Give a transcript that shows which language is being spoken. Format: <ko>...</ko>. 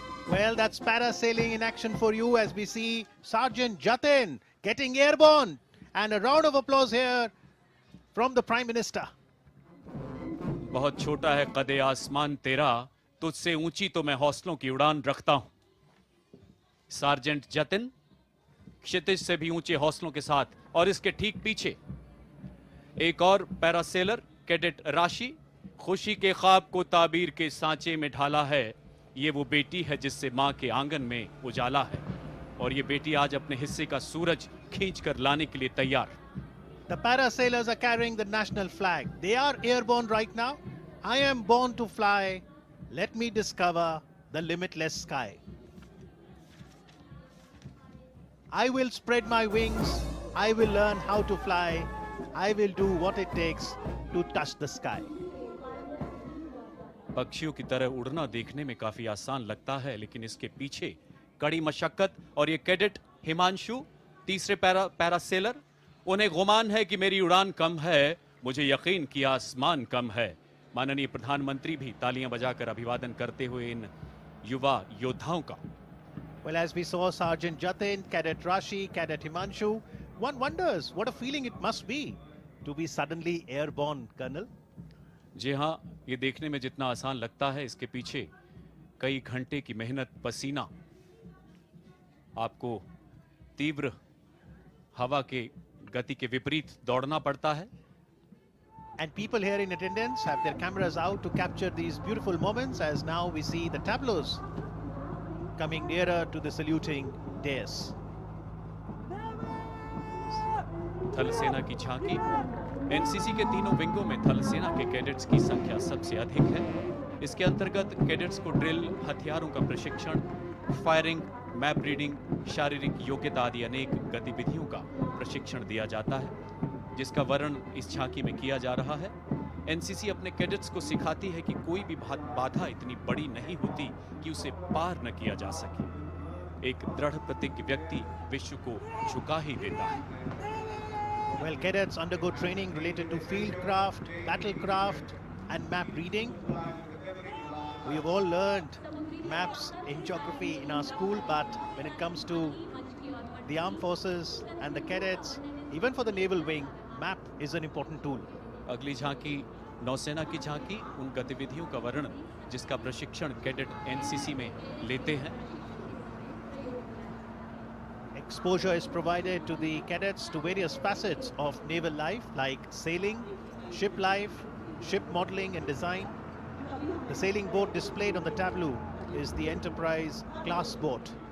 <en>Well, that's parasailing in action for you as we see Sergeant Jatin getting airborne. And a round of applause here from the Prime Minister.</en> <hi>बहुत छोटा है कदे आसमान तेरा, तुझसे ऊंची तो मैं हौसलों की उड़ान रखता हूं। सार्जेंट जतिन क्षितिज से भी ऊंचे हौसलों के साथ, और इसके ठीक पीछे एक और पैरासेलर कैडेट राशि खुशी के ख्वाब को ताबीर के सांचे में ढाला है। ये वो बेटी है जिससे मां के आंगन में उजाला है, और ये बेटी आज अपने हिस्से का सूरज खींच कर लाने के लिए तैयार।</hi> <en>The parasailers are carrying the national flag. They are airborne right now. I am born to fly. Let me discover the limitless sky. I will spread my wings. I will learn how to fly. I will do what it takes to touch the sky.</en> <hi>पक्षियों की तरह उड़ना देखने में काफी आसान लगता है, लेकिन इसके पीछे कड़ी मशक्कत। और ये कैडेट हिमांशु, तीसरे पैरासेलर, उन्हें गुमान है कि मेरी उड़ान कम है, मुझे यकीन कि आसमान कम है। माननीय प्रधानमंत्री भी तालियां बजाकर अभिवादन करते हुए इन युवा योद्धाओं का।</hi> <en>Well, as we saw Sergeant Jatin, Cadet Rashi, Cadet Himanshu, one wonders what a feeling it must be to be suddenly airborne, Colonel.</en> <hi>जी हाँ, ये देखने में जितना आसान लगता है, इसके पीछे कई घंटे की मेहनत, पसीना, आपको तीव्र हवा के गति के विपरीत दौड़ना पड़ता है।</hi> <en>And people here in attendance have their cameras out to capture these beautiful moments as now we see the tableaus coming nearer to the saluting dais.</en> <hi>थल सेना की झांकी। एनसीसी के तीनों विंगों में थल सेना के कैडेट्स की संख्या सबसे अधिक है। इसके अंतर्गत कैडेट्स को ड्रिल, हथियारों का प्रशिक्षण, फायरिंग, मैप रीडिंग, शारीरिक योग्यता आदि अनेक गतिविधियों का प्रशिक्षण दिया जाता है, जिसका वर्णन इस झांकी में किया जा रहा है। एनसीसी अपने कैडेट्स को सिखाती है कि कोई भी बाधा इतनी बड़ी नहीं होती कि उसे पार न किया जा सके। एक दृढ़ प्रतिज्ञ व्यक्ति विश्व को झुका ही देता है।</hi> <en>Well, cadets undergo training related to field craft, battlecraft, and map reading. We have all learned maps in geography in our school, but when it comes to the armed forces and the cadets, even for the naval wing, map is an important tool.</en> <hi>अगली झांकी नौसेना की झांकी, उन गतिविधियों का वर्णन जिसका प्रशिक्षण कैडेट एनसीसी में लेते हैं।</hi> <en>Exposure is provided to the cadets to various facets of naval life like sailing, ship life, ship modeling and design. The sailing boat displayed on the tableau is the Enterprise class boat.</en>